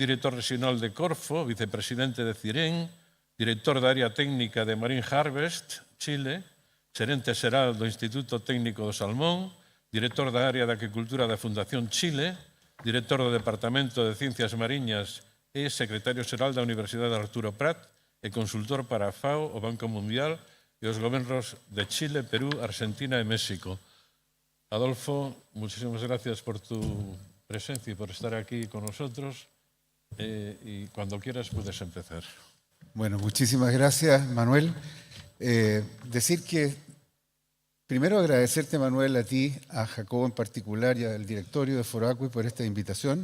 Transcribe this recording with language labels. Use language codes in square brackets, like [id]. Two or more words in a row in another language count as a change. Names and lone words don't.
[gl] director regional de Corfo, vicepresidente de CIREN, director da área técnica de Marine Harvest, Chile, xerente xeral do Instituto Técnico do Salmón, director da área de Acuicultura da Fundación Chile, director do Departamento de Ciencias Mariñas e secretario xeral da Universidade Arturo Prat e consultor para a FAO, o Banco Mundial e os gobernos de Chile, Perú, Argentina e México. [es] Adolfo, muchísimas gracias por tu presencia y por estar aquí con nosotros. Y cuando quieras puedes empezar. Bueno, muchísimas gracias, Manuel. Decir que, primero agradecerte, Manuel, a ti, a Jacobo en particular y al directorio de Foracui por esta invitación.